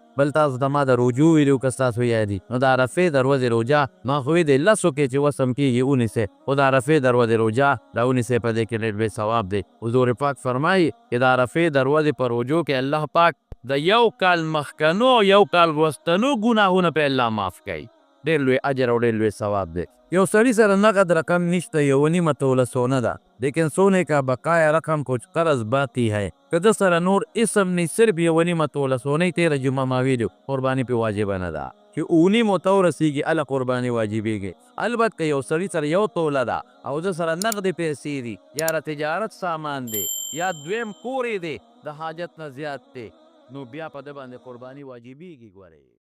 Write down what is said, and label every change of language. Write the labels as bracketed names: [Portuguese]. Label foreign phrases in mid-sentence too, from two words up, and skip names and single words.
[Pashto] بل تاسو ته ما د روجو ویلو که ستاسو یادي نو د عرفې د ورځې روجه ما خو د 10 کې چې وسم کېږي ونیسئ خو د عرفې د ورځې روجه دا ونیسئ په دې کې ډېر لوی ثواب دی حضور پاک فرمایي چې د عرفې د ورځې په روجو کې الله پاک د 1 کال مخکنو 1 کال وروستنو ګناهونه په الله معاف کوي ډېر لوی اجر او ډېر لوی ثواب دی یو سړي سره نقد رقم نشته 1.5 توله سونه ده لیکن [Urdu] سونے کا بقایا رقم کچھ قرض باقی ہے [Pashto] که د سره نور اسم نی صرف 1.5 توله سونه 13 جمعه ما ویلو قرباني په واجب نه ده چې 1.5 تو رسیږي ال قرباني واجبېږي البته که یو سړي سره 1 توله ده او د سره نقد پیسې دي یا تجارت سامان دی یا دویم کورې دی د حاجت نه زیات دی نو بیا په د باندې قرباني واجبېږي ګورئ